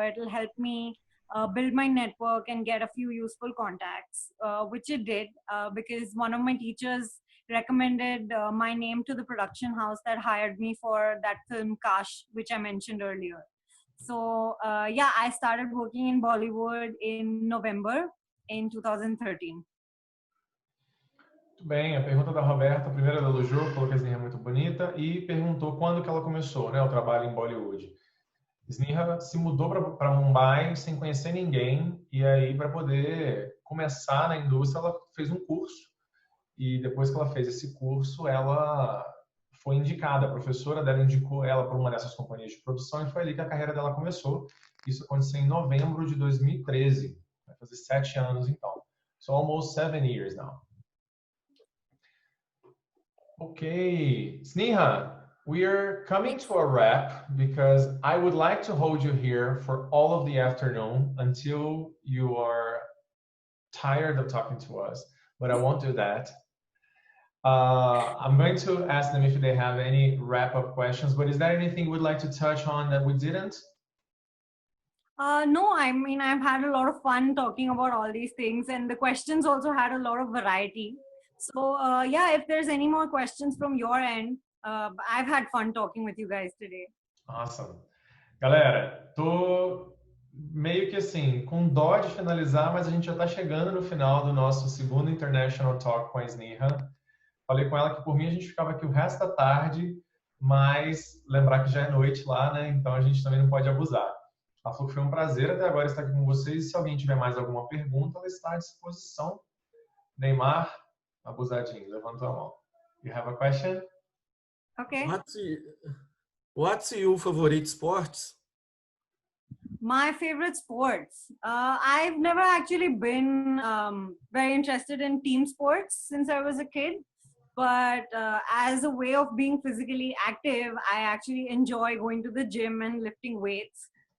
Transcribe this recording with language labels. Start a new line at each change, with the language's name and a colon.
English: It'll help me build my network and get a few useful contacts, which it did because one of my teachers recommended my name to the production house that hired me for that film Kash, which I mentioned earlier. So yeah, I started working in Bollywood in November in 2013.
Portuguese: Muito bem, a pergunta da Roberta, primeiro ela elogiou, falou que a Sneha é muito bonita e perguntou quando que ela começou, né, o trabalho em Bollywood. Sneha se mudou para Mumbai sem conhecer ninguém, e aí para poder começar na indústria ela fez um curso, e depois que ela fez esse curso ela foi indicada, a professora dela indicou ela para uma dessas companhias de produção, e foi ali que a carreira dela começou. Isso aconteceu em novembro de 2013, vai fazer 7 anos então.
English: So almost 7 years now. Okay, Sneha, we are coming to a wrap because I would like to hold you here for all of the afternoon until you are tired of talking to us, but I won't do that. I'm going to ask them if they have any wrap-up questions, but is there anything you would like to touch on that we didn't? No, I mean, I've had a lot of fun talking about all these things, and the questions also had a lot of variety. So yeah, if there's any more questions from your end, I've had fun talking with you guys today. Awesome.
Portuguese: Galera, tô meio que assim, com dó de finalizar, mas a gente já está chegando no final do nosso segundo International Talk com a Sneha. Falei com ela que por mim a gente ficava aqui o resto da tarde, mas lembrar que já é noite lá, né? Então a gente também não pode abusar. Ela falou que foi um prazer até agora estar aqui com vocês. E se alguém tiver mais alguma pergunta, ela está à disposição. Neymar, abusadinho, levantou a mão.
English: You have a question? Okay. What's your favorite sports? My favorite sports. I've never actually been very interested in team sports since I was a kid. But as a way of being physically active, I actually enjoy going to the gym and lifting weights.